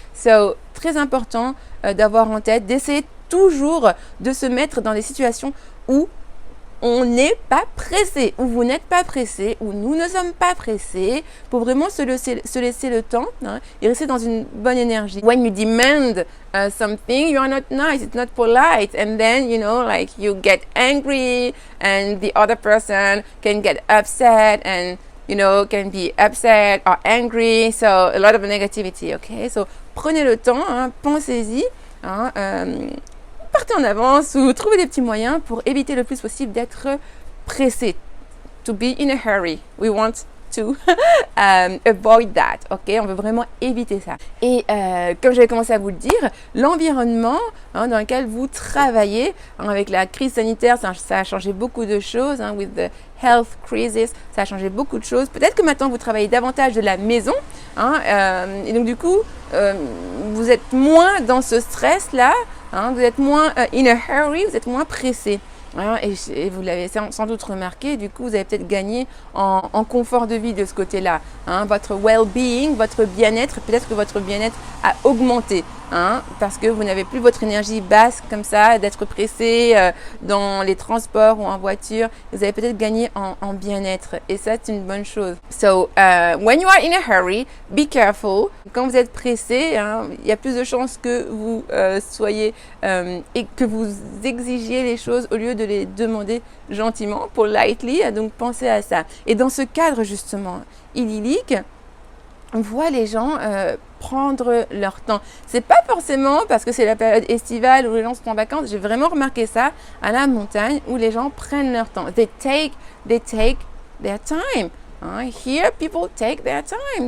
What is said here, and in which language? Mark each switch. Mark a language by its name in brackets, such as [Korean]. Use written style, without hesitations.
[French] So, très important d'avoir en tête, d'essayer toujours de se mettre dans des situations où on n'est pas pressé, ou vous n'êtes pas pressé, ou nous ne sommes pas pressés, pour vraiment se laisser le temps et rester dans une bonne énergie. [English] When you demand something, you are not nice, it's not polite, and then, you get angry, and the other person can get upset, and, can be upset or angry, so a lot of negativity, okay? [French] So, prenez le temps, pensez-y, partez en avance ou trouvez des petits moyens pour éviter le plus possible d'être pressé. [English] to be in a hurry. We want to avoid that, ok? [French] On veut vraiment éviter ça. Et comme j'avais commencé à vous le dire, l'environnement dans lequel vous travaillez, avec la crise sanitaire, ça a changé beaucoup de choses, [English] with the health crisis, [French] ça a changé beaucoup de choses. Peut-être que maintenant vous travaillez davantage de la maison, et donc du coup, vous êtes moins dans ce stress-là, vous êtes moins [English] in a hurry, [French] vous êtes moins pressé. Et vous l'avez sans doute remarqué, du coup, vous avez peut-être gagné en confort de vie de ce côté-là. Votre well-being, votre bien-être, peut-être que votre bien-être a augmenté. Parce que vous n'avez plus votre énergie basse comme ça, d'être pressé dans les transports ou en voiture. Vous avez peut-être gagné en bien-être. Et ça, c'est une bonne chose. [English] So, when you are in a hurry, be careful. [French] Quand vous êtes pressé, il y a plus de chances que vous soyez et que vous exigiez les choses au lieu de les demander gentiment, politely. Donc, pensez à ça. Et dans ce cadre, justement, idyllique, on voit les gens prendre leur temps. C'est pas forcément parce que c'est la période estivale où les gens sont en vacances. J'ai vraiment remarqué ça à la montagne où les gens prennent leur temps. [English] They take their time. Here, people take their time.